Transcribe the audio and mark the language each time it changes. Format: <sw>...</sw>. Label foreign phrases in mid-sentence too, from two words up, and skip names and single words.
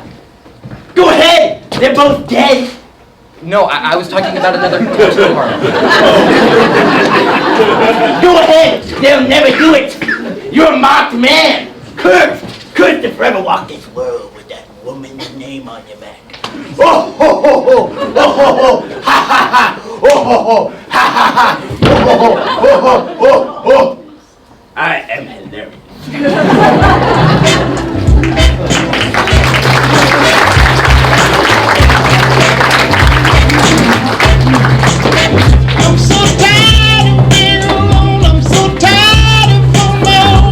<en>Go ahead! They're both dead. No, I was talking about another tattoo artist. Go ahead! They'll never do it! You're a marked man! Cursed to forever walk this world with that woman's name on your back. Oh ho ho ho! Oh ho ho! Ha ha ha! Oh ho ho! Ha ha ha! Oh ho ho! Oh ho! Oh ho! I am hilarious. I'm so tired of being alone. I'm so tired of alone.</en>